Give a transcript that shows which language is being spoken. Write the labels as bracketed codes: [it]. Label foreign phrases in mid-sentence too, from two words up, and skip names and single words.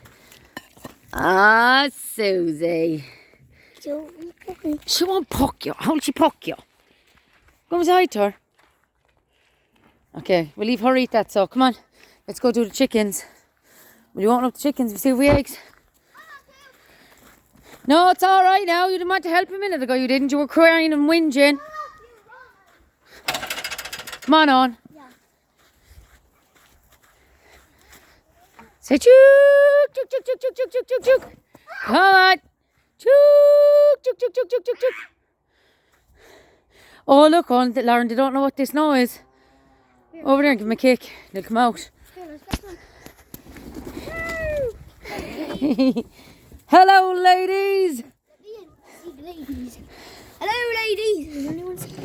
[en] Ah, Susie. She won't poke you. How'll she poke you? Go and say hi to her. Okay, we'll leave her eat that, so come on. Let's go do the chickens. Will you open up the chickens and see if we eggs? No, it's alright now. You didn't want to help a minute ago, you didn't. You were crying and whinging. Come on. Say chook, chook, chook, chook, chook, chook, chook, chook, chook. Come on. Chook, chook, chook, chook, chook, chook, chook. Oh, look, Lauren, they don't know what this snow is. Over there and give them a kick. They'll come out. Hello, ladies. Hello, ladies.